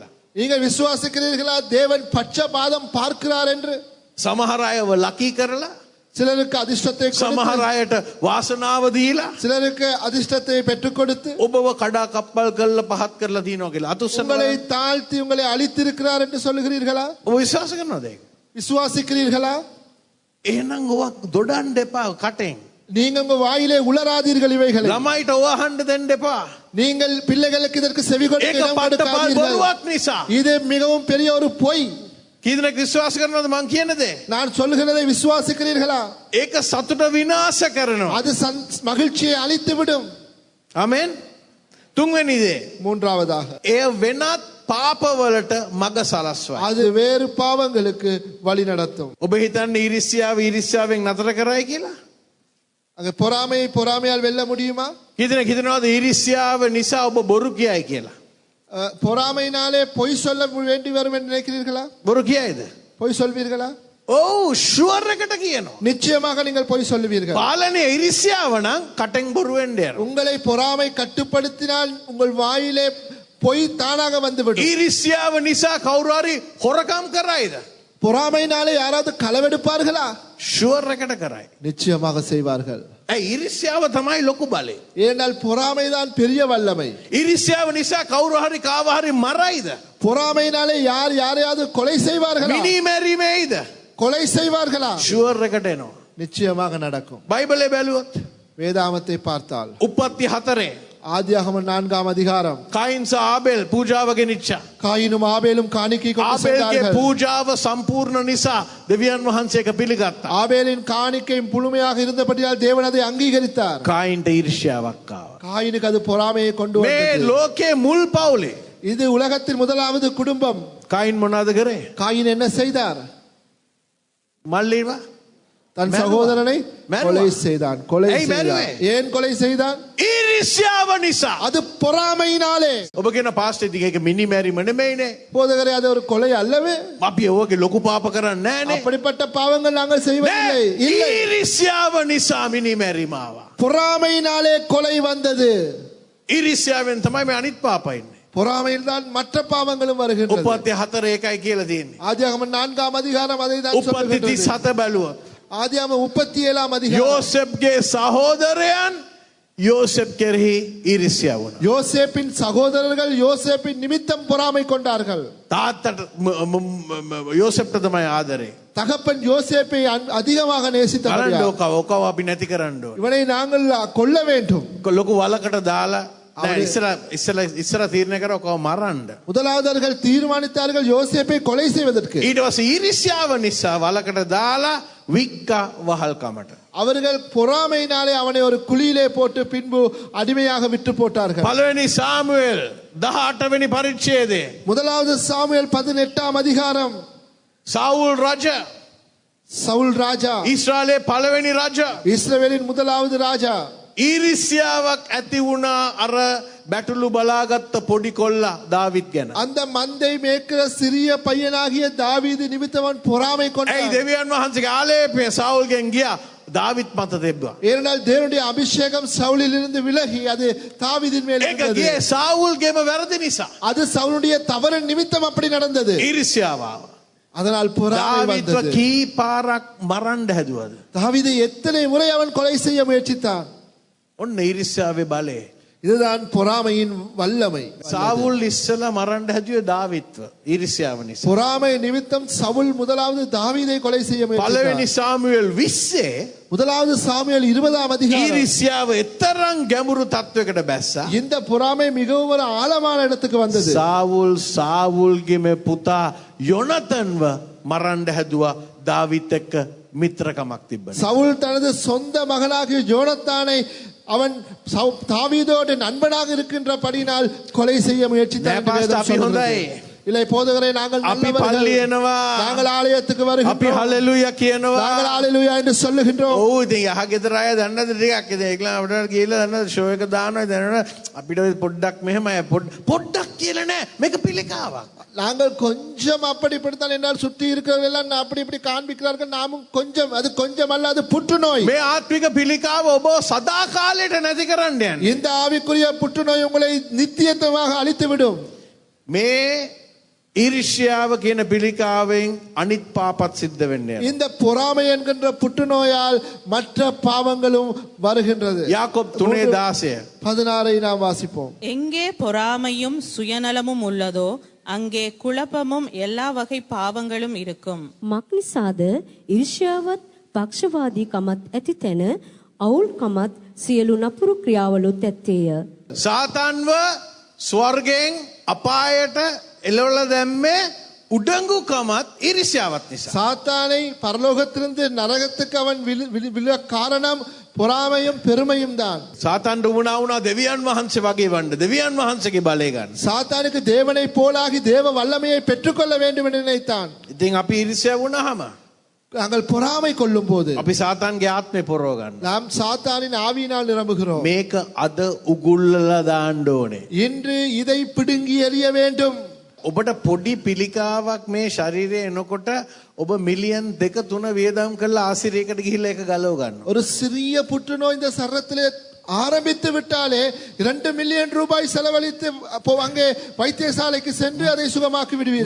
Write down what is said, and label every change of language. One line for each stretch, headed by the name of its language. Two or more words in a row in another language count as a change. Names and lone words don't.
Tamil: நீங்கள் விசுவாசிக்கிறீர்களா தேவன் பட்சபாதம் பார்க்கிறார் என்று?
Sinhala: සමහර අයව ලකී කරලා
Tamil: சிலருக்கு அதிர்ஷ்டத்தை கொடுத்து,
Sinhala: සමහර අයට වාසනාව දීලා
Tamil: சிலருக்கு அதிர்ஷ்டத்தை பெற்றுக் கொடுத்து
Sinhala: ඔබව කඩා කප්පල් කරලා පහත් කරලා තියනවා කියලා අතුස්සන
Tamil: உங்களை தாழ்த்தி உங்களை அழித்திருக்கிறார் என்று சொல்லுகிறீர்களா?
Sinhala: ඔබ විශ්වාස කරනවද ඒක?
Tamil: விசுவாசிக்கிறீர்களா?
Sinhala: එහෙනම් ඔවා දොඩන්න එපා කටෙන්.
Tamil: நீங்க உங்க வாயிலே உளராதீர்கள் இவைகளை.
Sinhala: ළමයිට ඔවා අහන්න දෙන්න එපා.
Tamil: நீங்கள் பிள்ளைகளுக்கு இதற்கு செவி கொடுக்க
Sinhala: ඒක
Tamil: இடம்
Sinhala: පට්ටපල්
Tamil: கொடுக்காதீர்கள்.
Sinhala: බොරුවක් නිසා.
Tamil: இது மிகவும் பெரிய ஒரு பொய்.
Sinhala: කීදෙනෙක් විශ්වාස කරනවද මං කියන දේ?
Tamil: நான் சொல்லுகிறதை விசுவாசிக்கிறீர்களா?
Sinhala: ඒක සතුට විනාශ කරනවා.
Tamil: அது மகிழ்ச்சியை அழித்து விடும்.
Sinhala: ආමෙන්. තුන්වෙනි දේ.
Tamil: மூன்றாவதாக
Sinhala: එය වෙනත් පාපවලට මග සලස්වයි.
Tamil: அது வேறு பாவங்களுக்கு வழி நடத்தும்.
Sinhala: ඔබ හිතන්නේ ඊර්ෂ්‍යාවෙන් නතර කරයි කියලා?
Tamil: அங்க பொறாமையால் வெல்ல முடியுமா?
Sinhala: කීදෙනෙක් හිතනවද ඊර්ෂ්‍යාව නිසා ඔබ බොරු කියයි කියලා?
Tamil: பொறாமையினாலே பொய் சொல்ல வேண்டி வரும் என்று நினைக்கிறீர்களா?
Sinhala: බොරු කියයිද?
Tamil: பொய் சொல்வீர்களா?
Sinhala: ඔව් ෂුවර් එකට කියනවා.
Tamil: நிச்சயமாக நீங்கள் பொய் சொல்லுவீர்கள்.
Sinhala: පාලනය ඊර්ෂ්‍යාව නම් කටෙන් බොරු වෙන්න යනවා.
Tamil: உங்களை பொறாமை கட்டுப்படுத்தினால் உங்கள் வாயிலே பொய் தானாக வந்துவிடும்.
Sinhala: ඊර්ෂ්‍යාව නිසා කවුරු හරි හොරකම් කරයිද?
Tamil: பொறாமையினாலே யாராவது களவெடுப்பார்களா?
Sinhala: ෂුවර් එකට කරයි.
Tamil: நிச்சயமாக செய்வார்கள்.
Sinhala: ඇයි ඊර්ෂ්‍යාව තමයි ලොකු බලය.
Tamil: ஏனென்றால் பொறாமைதான் பெரிய வல்லமை.
Sinhala: ඊර්ෂ්‍යාව නිසා කවුරු හරි කාව හරි මරයිද?
Tamil: பொறாமையினாலே யாரையாவது கொலை செய்வார்களா?
Sinhala: මිනී මැරීමේයිද?
Tamil: கொலை செய்வார்களா?
Sinhala: ෂුවර් එකට එනවා.
Tamil: நிச்சயமாக நடக்கும்.
Sinhala: බයිබලේ බැලුවොත්
Tamil: வேதாமத்தை பார்த்தால்
Sinhala: උප්පත්ති 4
Tamil: ஆதியாகமம் 4ஆம் அதிகாரம்
Sinhala: කයින් සහ ආබෙල් පූජාව ගෙනිච්චා.
Tamil: காயினும் ஆபேலும் காணிக்கை கொண்டு
Sinhala: ආබෙල්ගේ
Tamil: சென்றார்கள்.
Sinhala: පූජාව සම්පූර්ණ නිසා දෙවියන් වහන්සේ ඒක පිළිගත්තා.
Tamil: ஆபேலின் காணிக்கை முழுமையாக இருந்தபடியால் தேவன் அதை அங்கீகரித்தார்.
Sinhala: කායින්ට ඊර්ෂ්‍යාවක් ආවා.
Tamil: காயினுக்கு அது பொறாமையை கொண்டு
Sinhala: මේ
Tamil: வந்தது.
Sinhala: ලෝකේ මුල් පවුලේ
Tamil: இது உலகத்தின் முதலாவது குடும்பம்.
Sinhala: කායින් මොනවද කරේ?
Tamil: காயின் என்ன செய்தார்?
Sinhala: මල්ලිවා
Tamil: தன் மருவா. சகோதரனை மருவா. கொலை செய்தான். கொலை ஏய், செய்தான். மருவே. ஏன் கொலை செய்தான்?
Sinhala: ඊර්ෂ්‍යාව නිසා.
Tamil: அது பொறாமையினாலே.
Sinhala: ඔබ කියන පාස්ටර් ඉතින් ඒක මිනි මැරීම නෙමෙයිනේ.
Tamil: போதகரே, அது ஒரு கொலை அல்லவே.
Sinhala: අපි ඔයගේ ලොකු පාප කරන්නේ නැහනේ.
Tamil: அப்படிப்பட்ட பாவங்கள் நாங்கள் செய்வதில்லை. இல்லை.
Sinhala: ඊර්ෂ්‍යාව නිසා මිනි මැරීම ආවා.
Tamil: பொறாமையினாலே கொலை வந்தது.
Sinhala: ඊර්ෂ්‍යාවෙන් තමයි මේ අනිත් පාපයින්නේ.
Tamil: பொறாமையில் தான் மற்ற பாவங்களும் வருகின்றது.
Sinhala: උපත්ති 4 ඒකයි කියලා තියෙන්නේ.
Tamil: ஆதியாகமம் 4ஆம் அதிகாரம் அதை தான்
Sinhala: උපත්ති
Tamil: சொல்லுகின்றது.
Sinhala: 37 බැලුවොත්
Tamil: ஆதியாகமம் 37ஆம் அதிகாரம்
Sinhala: යෝසෙෆ්ගේ සහෝදරයන් යෝසෙෆ් කෙරෙහි ඊර්ෂ්‍යා වුණා.
Tamil: யோசேப்பின் சகோதரர்கள் யோசேப்பின் நிமித்தம் பொறாமை கொண்டார்கள்.
Sinhala: තාත්තට යෝසෙෆ්ට තමයි ආදරේ.
Tamil: தகப்பன் யோசேப்பை அதிகமாக
Sinhala: කරන්න
Tamil: நேசித்தார்.
Sinhala: ඔකව අපි නැති කරන්න ඕනේ.
Tamil: இவனை நாங்கள் கொல்ல வேண்டும்.
Sinhala: ලොකු වලකට දාලා ඉස්සර තීරණය කර ඔකව මරන්න.
Tamil: முதலாவதர்கள் தீர்மானித்தார்கள் யோசேப்பை கொலை செய்வதற்கு.
Sinhala: ඊට පස්සේ ඊර්ෂ්‍යාව නිසා වලකට දාලා වික්කා වහල්කමට.
Tamil: அவர்கள் பொறாமையினாலே அவனை ஒரு குழியிலே போட்டு பின்பு அடிமையாக விட்டு போட்டார்கள்.
Sinhala: පළවෙනි සාමුවෙල් 18 වෙනි පරිච්ඡේදයේ
Tamil: முதலாவது சாமுவேல் 18ஆம் அதிகாரம்.
Sinhala: සවුල් රජ
Tamil: சவுல் ராஜா
Sinhala: ඊශ්‍රායලයේ පළවෙනි රජ
Tamil: இஸ்ரவேலின் முதலாவது ராஜா
Sinhala: ඊර්ෂ්‍යාවක් ඇති වුණා අර බැටළු බලාගත්ත පොඩි කොල්ලා දාවිත් ගැන.
Tamil: அந்த மந்தை மேய்க்கிற சிறிய பையனாகிய தாவீது நிமித்தவன் பொறாமை
Sinhala: ඇයි
Tamil: கொண்டான்.
Sinhala: දෙවියන් වහන්සේගේ ආලේපය සවුල්ගෙන් ගියා දාවිත් මත තිබ්බා.
Tamil: ஏனென்றால் தேவனுடைய அபிஷேகம் சவுலில் இருந்து விலகி அது தாவீதின் மேல்
Sinhala: ඒක
Tamil: இருந்தது.
Sinhala: ගියේ සවුල්ගේම වැරදි නිසා.
Tamil: அது சவுலுடைய தவறு நிமித்தம் அப்படி நடந்தது.
Sinhala: ඊර්ෂ්‍යාව ආවා.
Tamil: அதனால் பொறாமை
Sinhala: දාවිත්ව
Tamil: வந்தது.
Sinhala: කී පාරක් මරන්න හැදුවද?
Tamil: தாவீதை எத்தனை முறை அவன் கொலை செய்ய முயற்சித்தான்.
Sinhala: ඔන්න ඊර්ෂ්‍යාවේ බලය.
Tamil: இதுதான் பொறாமையின் வல்லமை.
Sinhala: සවුල් ඉස්සලා මරන්න හැදුවේ දාවිත්ව ඊර්ෂ්‍යාව නිසා.
Tamil: பொறாமை நிமித்தம் சவுல் முதலாவது தாவீதை கொலை செய்ய
Sinhala: පළවෙනි
Tamil: முயற்சித்தான்.
Sinhala: සාමුවෙල් 20
Tamil: முதலாவது சாமுவேல் 20ஆம் அதிகாரம்.
Sinhala: ඊර්ෂ්‍යාව එතරම් ගැඹුරු තත්වයකට බැස්සා.
Tamil: இந்த பொறாமை மிகவும் ஒரு ஆழமான இடத்துக்கு வந்தது.
Sinhala: සාවුල්ගේ මේ පුතා යොනතන්ව මරන්න හැදුවා දාවිත් එක්ක මිත්‍රකමක් තිබ්බනේ.
Tamil: சவுல் தனது சொந்த மகனாகிய ஜோனத்தானை அவன் தாவீதோடு நண்பனாக இருக்கின்றபடியினால் கொலை செய்ய முயற்சித்தான் என்று
Sinhala: නෑ,
Tamil: வேதம்
Sinhala: පාස්ටර්, අපි
Tamil: சொல்லுகிறது.
Sinhala: හොඳයි.
Tamil: இல்லை போதகரே, நாங்கள்
Sinhala: අපි
Tamil: நல்லவர்கள்.
Sinhala: පල්ලි එනවා.
Tamil: நாங்கள் ஆலயத்துக்கு
Sinhala: අපි
Tamil: வருகின்றோம்.
Sinhala: හලෙලූයා කියනවා.
Tamil: நாங்கள் ஹalleluya என்று சொல்லுகின்றோம்.
Sinhala: ඔව් ඉතින් යහ ගෙදර අය දන්නද ටිකක් ඉතින් ඒකලා අපිට ගිහලා දන්නද ෂෝ එක දානවා දන්නද අපිට පොඩ්ඩක් මෙහෙමයි පොඩ්ඩක් කියලා නෑ මේක පිළිකාවක්.
Tamil: நாங்கள் கொஞ்சம் அப்படி இப்படித்தான் என்றால் சுற்றி இருக்கிறவர்கள் அப்படி இப்படி காண்பிக்கிறார்கள். நாமும் கொஞ்சம், அது கொஞ்சம் அல்ல, அது புற்றுநோய்.
Sinhala: මේ ආත්මික පිළිකාව ඔබ සදා කාලයට නැති කරන්න යන්නේ.
Tamil: இந்த ஆவிக்குரிய புற்றுநோய் உங்களை நித்தியத்துவமாக அழித்துவிடும்.
Sinhala: මේ ඊර්ෂ්‍යාව කියන පිළිකාවෙන් අනිත් පාපත් සිද්ධ වෙන්නේ.
Tamil: இந்த பொறாமை என்கின்ற புற்றுநோயால் மற்ற பாவங்களும் வருகின்றது. யாக்கோப் 3:16 16 நாம் வாசிப்போம். எங்கே பொறாமையும் சுயநலமும் உள்ளதோ அங்கே குழப்பமும் எல்லா வகை பாவங்களும் இருக்கும்.
Sinhala: මක්නිසාද ඊර්ෂ්‍යාවත් පක්ෂවාදීකමත් ඇති තැන අවුල්කමත් සියලු නපුරු ක්‍රියාවලුත් ඇත්තේය. සාතන්ව ස්වර්ගයෙන් අපායට එළවලා දැම්මේ උඩඟුකමත් ඊර්ෂ්‍යාවත් නිසා.
Tamil: சாத்தானை பரலோகத்திலிருந்து நரகத்துக்கு அவன் விழ காரணம் பொறாமையும் பெருமையும் தான்.
Sinhala: සාතන්ට වුණා දෙවියන් වහන්සේ වගේ වන්න දෙවියන් වහන්සේගේ බලය ගන්න.
Tamil: சாத்தானுக்கு தேவனை போலாகி தேவ வல்லமையை பெற்றுக்கொள்ள வேண்டும் என்று நினைத்தான்.
Sinhala: ඉතින් අපි ඊර්ෂ්‍යා වුණාම
Tamil: நாங்கள் பொறாமை கொள்ளும் போது
Sinhala: අපි සාතන්ගේ ආත්මේ පොරව ගන්න.
Tamil: நாம் சாத்தானின் ஆவியினால் நிரம்புகிறோம்.
Sinhala: මේක අද උගුල්ලලා දාන්න ඕනේ.
Tamil: இன்று இதை பிடுங்கி எறிய வேண்டும்.
Sinhala: ඔබට පොඩි පිළිකාවක් මේ ශරීරයේ එනකොට ඔබ මිලියන් 2-3 වියදම් කරලා ආසිරියකට ගිහිල්ලා ඒක ගලව ගන්නවා.
Tamil: ஒரு சிறிய புற்றுநோய் இந்த சரத்திலே ஆரம்பித்து விட்டாலே 2 மில்லியன் ரூபாய் செலவழித்து அப்போ அங்கே வைத்தியசாலைக்கு சென்று அதை சுகமாக்கி விடுவீர்கள்.